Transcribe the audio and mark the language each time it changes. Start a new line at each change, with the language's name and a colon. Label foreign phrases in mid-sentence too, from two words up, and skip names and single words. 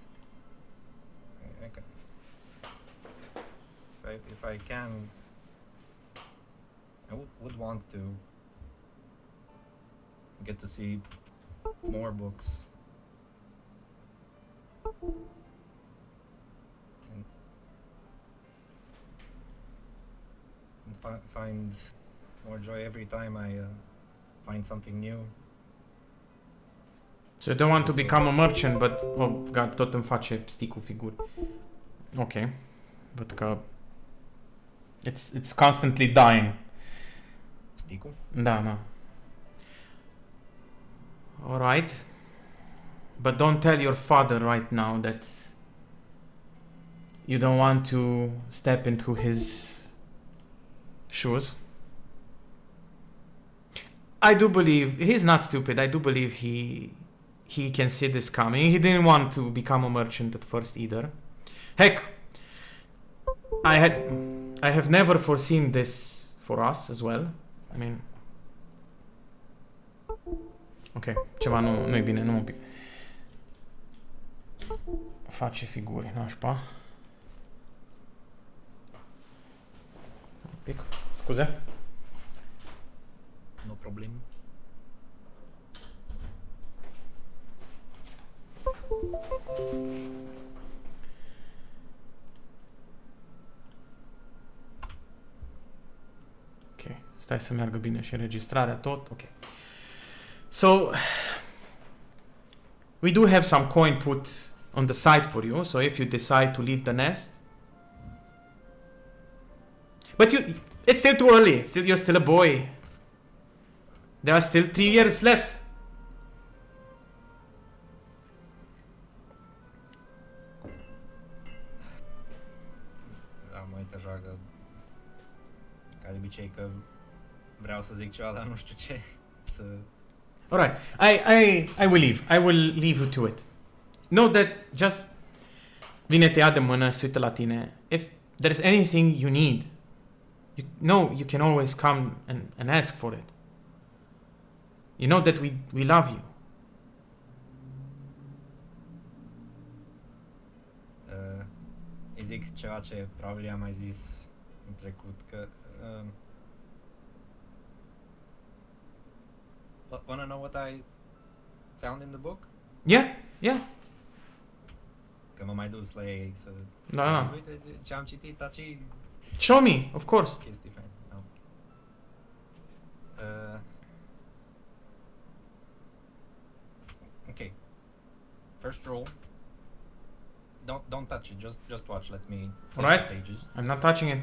English: If I can, I would want to get to see more books and find more joy every time I find something new. So you don't want to become a merchant, but oh god,
Romanian: tot îmi face stick-ul figuri.
English: Ok.
Romanian: Văd că
English: it's constantly dying.
Romanian: Stick-ul? Da.
English: Alright. But don't tell your father right now that you don't want to step into his shoes. I do believe he's not stupid. I do believe he can see this coming. He didn't want to become a merchant at first either. Heck, I have never foreseen this for us as well. I mean,
Romanian: ok, ceva nu e bine, nu un pic. Face figuri, nașpa. Un pic, scuze.
English: No problem.
Romanian: Ok, stai să meargă bine și înregistrarea tot. Ok.
English: So we do have some coin put on the side for you, so if you decide to leave the nest. But it's still too early. You're still a boy. There are still 3 years left.
Romanian: Am uit așa că, ca de obicei, că vreau să zic ceva, dar nu știu ce să...
English: Alright, I will leave. I will leave you to it. Know that just
Romanian: vine, te ia de mână, se uită la tine.
English: If there's anything you need, you know you can always come and ask for it. You know that we love you.
Romanian: Îi zic ceva ce probabil am mai zis în trecut, că...
English: wanna know what I found in the book? Yeah.
Romanian: Că m-am mai dus la ei să... Da. Uite ce am citit, aici...
English: Show me, of course.
Romanian: Chestii fain.
English: No. Okay. First roll. Don't touch it. Just watch. Let me flip Alright. the pages. I'm not touching it.